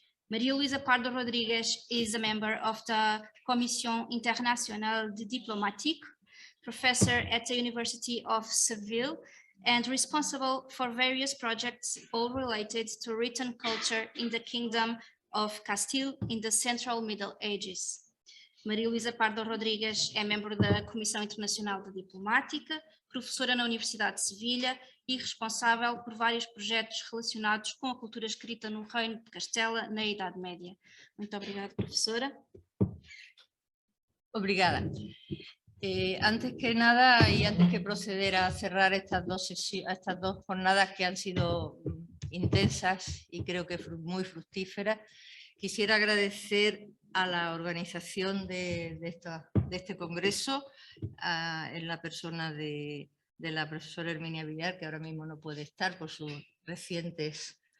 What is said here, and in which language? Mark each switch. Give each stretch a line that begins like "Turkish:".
English: Maria Luísa Pardo Rodrigues is a member of the Commission Internationale de Diplomatique, professor at the University of Seville, and responsible for various projects all related to written culture in the Kingdom of Castile in the Central Middle Ages.
Portuguese: Maria Luísa Pardo Rodrigues é membro da Comissão Internacional de Diplomática, professora na Universidade de Sevilha e responsável por vários projetos relacionados com a cultura escrita no Reino de Castela na Idade Média. Muito obrigada, professora. Obrigada.
Spanish: Antes que nada y antes que proceder a cerrar estas dos jornadas que han sido intensas y creo que muy fructíferas, quisiera agradecer a la organización de este congreso, en la persona de la profesora Herminia Villar, que ahora mismo no puede estar por sus recientes